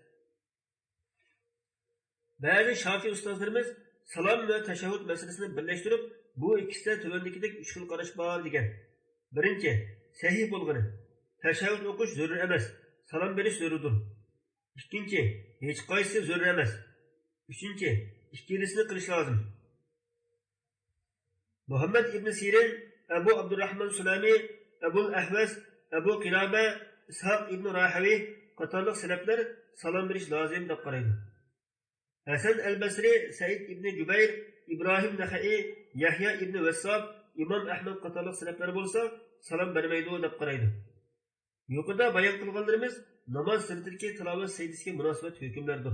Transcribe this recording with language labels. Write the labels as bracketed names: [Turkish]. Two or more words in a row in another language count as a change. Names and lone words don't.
[Uzbek] Ba'zi Şafii ustozlarimiz salom va tashahhud masalasini birlashtirib, bu ikkisida tuvandagidek 3 xil qarash bor degan. Birinchi, sahih bo'lgani tashahhud o'qish zarur emas, salom berish zarurdir. Ikkinchi, hech qaysi zarur emas. Uchinchi, ikkilisini qilish lozim. Muhammad ibn Sirin, Abu Abdurrahman Sulami, Abu Ahvas, Abu Qilaba, Ishaq ibn Rahawi qatorliq salaflar salom berish lozim deb qaraydi. Hasan al-Basri, Said ibn Jubayr, İbrahim Naxai, Yahya ibn Vassab, İmam Ahmad qatorliq salaflar bo'lsa, salom bermaydi deb qaraydi. Yuqorida bayon qilganlarimiz namoz sirtidagi tilovat sajdasiga munosabat hukmlardir.